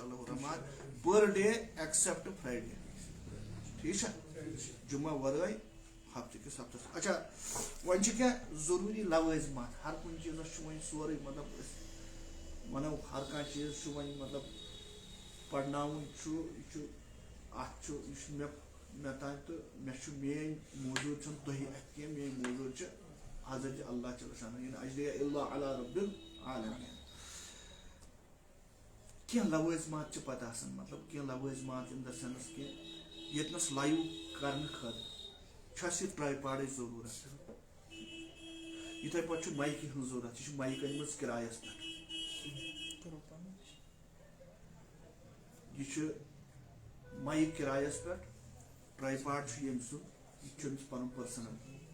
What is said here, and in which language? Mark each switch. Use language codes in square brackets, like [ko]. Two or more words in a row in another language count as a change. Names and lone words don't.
[ks] اللہ الرحمان [en] per day except Friday [ks] ٹھیٖک چھا جمعہ ورٲے ہفتہٕ کِس ہفتس اچھا وۄنۍ چھِ کینٛہہ ضروٗری لوٲزمات ہر کُنہِ چیٖزس چھُ وۄنۍ سورُے مطلب أسۍ وَنو ہر کانٛہہ چیٖز چھُ وۄنۍ مطلب پرناوُن چھُ یہِ چھُ اَتھ چھُ یہِ چھُ مےٚ تانۍ تہٕ مےٚ چھُ میٲنۍ موٗجوٗد چھُنہٕ تُہۍ اَتھِ کینٛہہ میٲنۍ موٗجوٗد چھِ حضرت اللہ جل شانہ [ar] اِن اجرِیہ الا علی رب العالمین [ks] کینٛہہ لوٲزمات چھِ پتہٕ آسان مطلب کینٛہہ لوٲزمات [en] in the sense [ks] کہِ ییٚتنَس لایِو کرنہٕ خٲطرٕ چھُ اَسہِ یہِ ٹرٛاے ضروٗرت یِتھَے پٲٹھۍ چھُ مایکہِ ہٕنٛز ضوٚرتھ یہِ چھِ مایِک أنۍمٕژ کِرایَس پٮ۪ٹھ یہِ چھُ مایِک کِرایَس پٮ۪ٹھ ٹرٛاے پاڈ چھُ ییٚمہِ سُنٛد یہِ چھُ أمِس پَنُن پٔرسٕنَل